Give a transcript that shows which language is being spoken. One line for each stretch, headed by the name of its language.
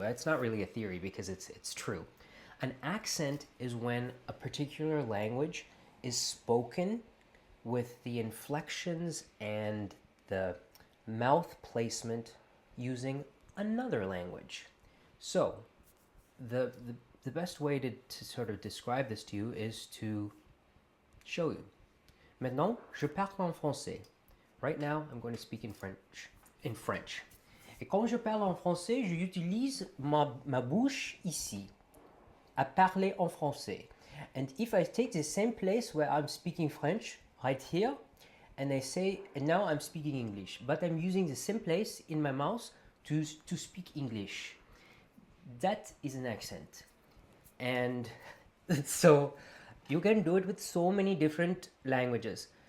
English: It's not really a theory because it's true. An accent is when a particular language is spoken with the inflections and the mouth placement using another language. So, the best way to sort of describe this to you is to show you.
French: Maintenant, je parle en français.
English: Right now, I'm going to speak in French. In French.
French: Et quand je parle en français, j'utilise ma bouche ici, à parler en français.
English: And if I take the same place where I'm speaking French, right here, and I say, and now I'm speaking English, but I'm using the same place in my mouth to speak English. That is an accent. And so you can do it with so many different languages.